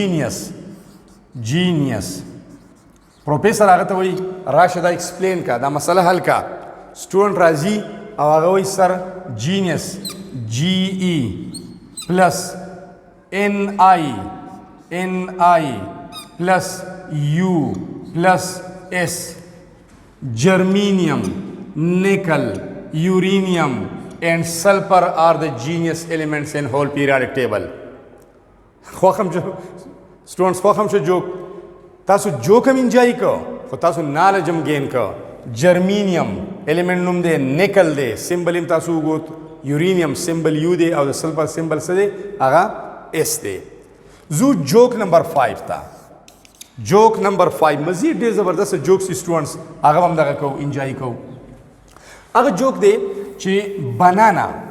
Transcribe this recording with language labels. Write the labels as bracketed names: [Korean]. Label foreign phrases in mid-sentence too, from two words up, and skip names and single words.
[Pashto] جینیس پروفیسر هغه ته وایي راشه دا ایکسپلین کا دا مسله حل کا سټوډنټ راځي او هغه وایي سر جینیس GE پلس NI [English] plus U plus S germanium nickel uranium and sulfur are the genius elements in whole periodic table students خوښم [Pashto] شو جوک تاسو جوک هم انجوای کو خو تاسو نالج هم گین کو جرمینیم ایلیمنٹ نوم دی نیکل دی سمبل هم تاسو وګورئ یورینیم سمبل یو دی او د سلفر سمبل څه دی هغه اس دی زو [English] joke number [Pashto] 5 تا [English] joke number [Pashto] 5 مزید ډېر زبردست جوکس سټوډنټس هغه هم دغه کو انجوای کو هغه جوک دی چې بنانا